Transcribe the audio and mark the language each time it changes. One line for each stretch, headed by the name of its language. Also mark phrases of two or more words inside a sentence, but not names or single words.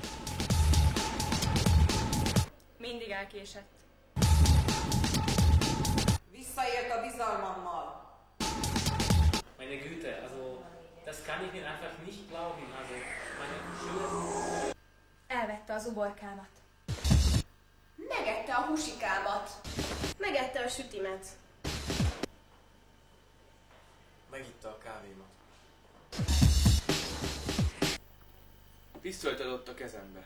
Hungarian: Mindig elkésett. Visszaért a bizalmammal.
German: meine Güte, also das kann ich mir einfach nicht glauben. Also meine Schüler.
Hungarian: Elvette az uborkámat. Megette a húsikámat. Megette a sütimet. Megitta a kávémat. Pisztolyt adott a kezembe.